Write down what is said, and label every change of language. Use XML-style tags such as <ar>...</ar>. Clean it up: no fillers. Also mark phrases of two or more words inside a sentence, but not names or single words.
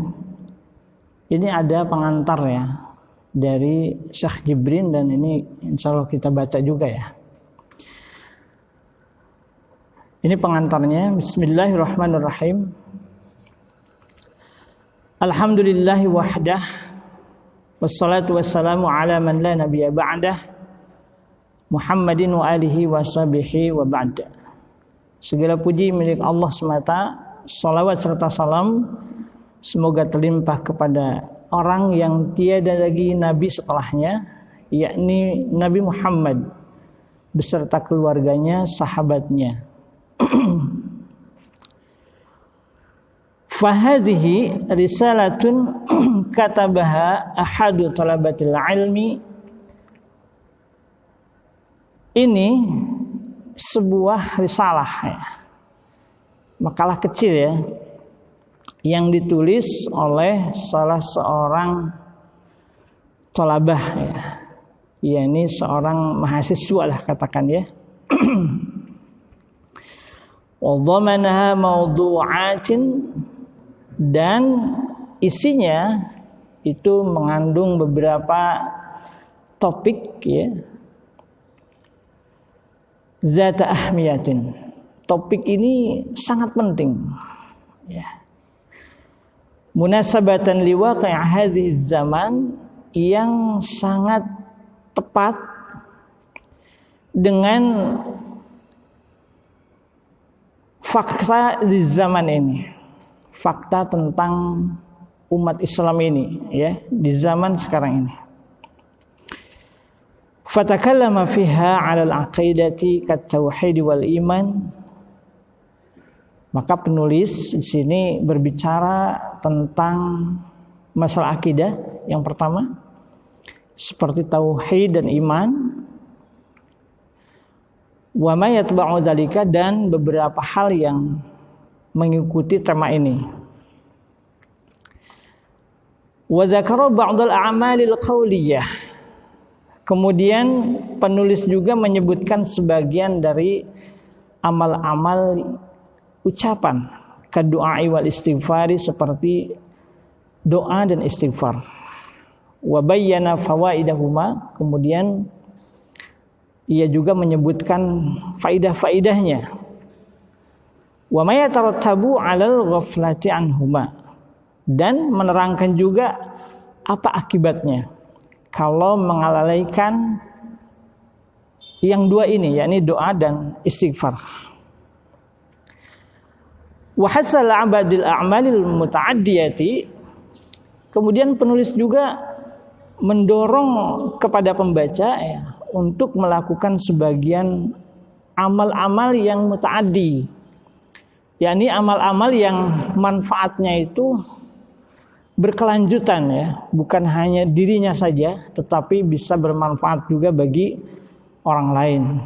<id>ini ada pengantar, ya, dari Syekh Jibrin, dan ini insyaallah kita baca juga, ya. Ini pengantarnya.</id> <ar>بسم الله الرحمن الرحيم. الحمد لله وحده والصلاة والسلام على من لا نبي بعده محمد وآله وصحبه وبعد.</ar> <id>Segala puji milik Allah semata. Salawat serta salam semoga terlimpah kepada orang yang tiada lagi nabi setelahnya, yakni Nabi Muhammad beserta keluarganya, sahabatnya.</id> <ar>فهذه رسالة كتبها أحد طلبة العلم.</ar> <id>Ini sebuah risalah, ya, makalah kecil, ya, yang ditulis oleh salah seorang thalabah ya. Ya ini seorang mahasiswa lah katakan ya.</id> <ar>وضمنها موضوعات,</ar> <id>dan isinya itu mengandung beberapa topik ya.</id> <ar>ذات أهمية.</ar> <id>Topik ini sangat penting ya.</id> <ar>مناسبة لواقع هذا الزمان,</ar> <id>yang sangat tepat dengan fakta di zaman ini, fakta tentang umat Islam ini ya di zaman sekarang ini.</id> <ar>فتكلم فيها على العقيدة كالتوحيد والإيمان.</ar> <id>Maka penulis di sini berbicara tentang masalah akidah yang pertama, seperti tauhid dan iman.</id> <ar>وما يتبع ذلك,</ar> <id>dan beberapa hal yang mengikuti tema ini.</id> <ar>وذكر بعض الأعمال القولية.</ar> <id>Kemudian penulis juga menyebutkan sebagian dari amal-amal ucapan,</id> <ar>كالدعاء والاستغفار,</ar> <id>seperti doa dan istighfar.</id> <ar>وبين فوائدهما,</ar> <id>kemudian ia juga menyebutkan faidah-faidahnya.</id> <ar>وما يترتب على الغفلة عنهما,</ar> <id>dan menerangkan juga apa akibatnya kalau mengalalaikan yang dua ini, yakni doa dan istighfar.</id> <ar>وحث على بعض الأعمال المتعدية,</ar> <id>kemudian penulis juga mendorong kepada pembaca ya, untuk melakukan sebagian amal-amal yang muta'addi, yakni amal-amal yang manfaatnya itu berkelanjutan ya, bukan hanya dirinya saja tetapi bisa bermanfaat juga bagi orang lain.</id>